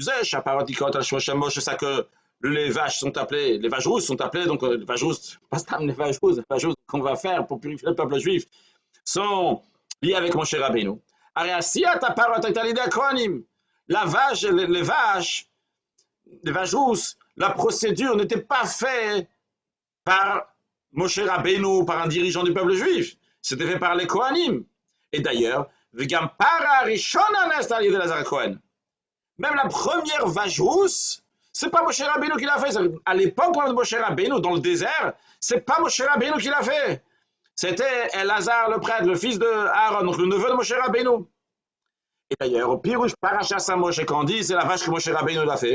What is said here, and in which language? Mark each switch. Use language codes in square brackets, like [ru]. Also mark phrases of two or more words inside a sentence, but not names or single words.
[fr] C'est ça que les vaches rousses sont appelées, donc les vaches rousses, pas les vaches rousses qu'on va faire pour purifier le peuple juif, sont liées avec Moshe Rabbeinu. La vache, les vaches rousses, la procédure n'était pas faite par Moshe Rabbeinu par un dirigeant du peuple juif. C'était fait par les Kohanim. Et d'ailleurs, [he] וגם פרה ראשונה נעשת על ידי אלעזר כהן. [fr] Même la première vache rousse, c'est pas Moshe Rabbeinu qui l'a fait. À l'époque de Moshe Rabbeinu, dans le désert, c'est pas Moshe Rabbeinu qui l'a fait. C'était Elazar le prêtre, le fils de Aaron, donc le neveu de Moshe Rabbeinu. Et d'ailleurs, au Pirouche Parashat Moshe quand on dit, c'est la vache que Moshe Rabbeinu l'a fait.